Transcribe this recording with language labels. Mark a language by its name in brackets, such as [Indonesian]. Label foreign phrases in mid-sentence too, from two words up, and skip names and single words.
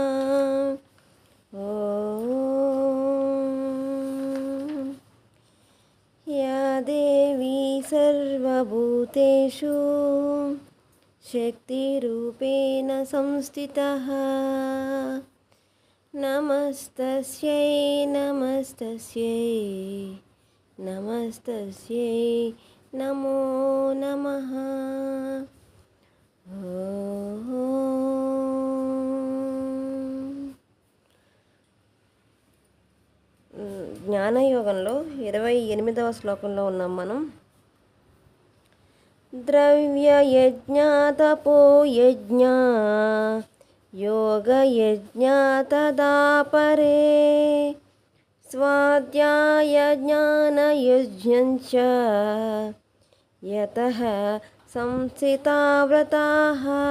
[Sanskrit] या देवी सर्वभूतेषु शक्तिरूपेण संस्थितः नमस्तस्यै नमस्तस्यै नमस्तस्यै नमो नमः। [Telugu] జ్ఞానయోగంలో 28వ శ్లోకంలో ఉన్నాం మనం. [Sanskrit] ద్రవ్యయజ్ఞా తపోయజ్ఞా యోగయజ్ఞా తదా పరే స్వాధ్యాయ జ్ఞానయజ్ఞంచ యతః సంస్థితా వ్రతాః.